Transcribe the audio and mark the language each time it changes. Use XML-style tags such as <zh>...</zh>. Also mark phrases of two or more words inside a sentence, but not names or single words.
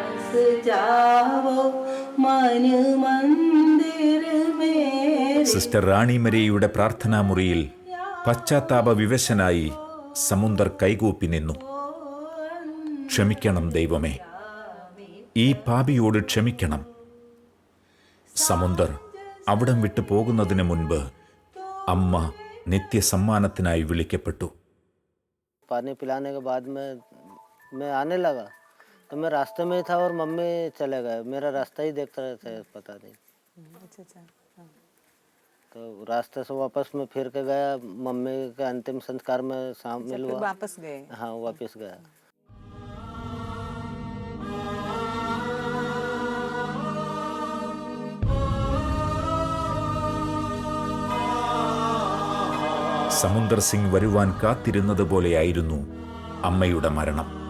<ml>സിസ്റ്റർ റാണി മരിയയുടെ പ്രാർത്ഥനാമുറിയിൽ പശ്ചാത്താപ വിവശനായി സമുന്ദർ കൈകൂപ്പി നിന്നു. ക്ഷമിക്കണം ദൈവമേ, ഈ പാപിയോട് ക്ഷമിക്കണം. സമുന്ദർ അവിടം വിട്ടു പോകുന്നതിന് മുൻപ് അമ്മ നിത്യസമ്മാനത്തിനായി വിളിക്കപ്പെട്ടു.</ml> <hi>पानी पिलाने के बाद मैं आने लगा तो मैं रास्ते में ही था और मम्मी चले गए. मेरा रास्ता ही देखता रहता है, पता नहीं. तो रास्ते से वापस मैं फिर के गया. मम्मी के अंतिम संस्कार में शामिल हुआ. वापस गए? हाँ, वापस गया.</hi> <ml>സമുന്ദർ സിംഗ് വരുവാൻ കാത്തിരുന്നതുപോലെയായിരുന്നു അമ്മയുടെ മരണം.</ml>